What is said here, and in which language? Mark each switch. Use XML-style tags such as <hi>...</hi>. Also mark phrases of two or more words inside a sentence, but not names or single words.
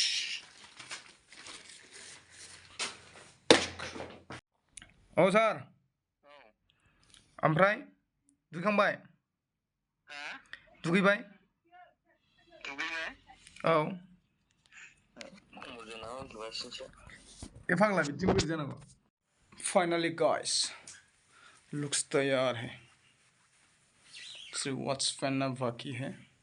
<brx>औ सार ओमफ्राय दुगैखांबाय दुगैबाय औ ए फाग्ला बिदि बोरै जानांगौ</brx> <en>finally guys looks</en> <hi>तैयार है सिर्फ वॉच पहनना बाकी है</hi>